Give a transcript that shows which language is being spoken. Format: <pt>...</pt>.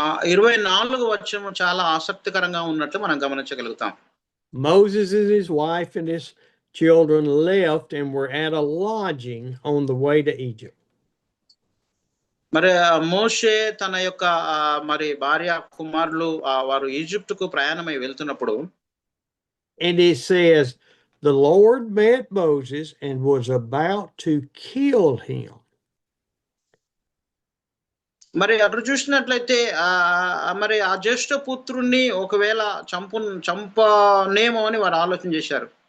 <te>24వ వచనం చాలా ఆసక్తికరంగా ఉన్నట్లు మనం గమనించగలుగుతాం.</te> <en>Moses and his wife and his children left and were at a lodging on the way to Egypt.</en> <te>మరి మోషే తన యొక్క మరి భార్య కుమారులు వారు ఈజిప్టుకు ప్రయాణమై వెళ్తున్నప్పుడు,</te> <en>and it says the Lord met Moses and was about to kill him.</en> <te>మరి అక్కడ చూసినట్లయితే మరి ఆ జ్యేష్ఠ పుత్రుణ్ణి ఒకవేళ చంపనేమో అని వారు ఆలోచన చేశారు.</te>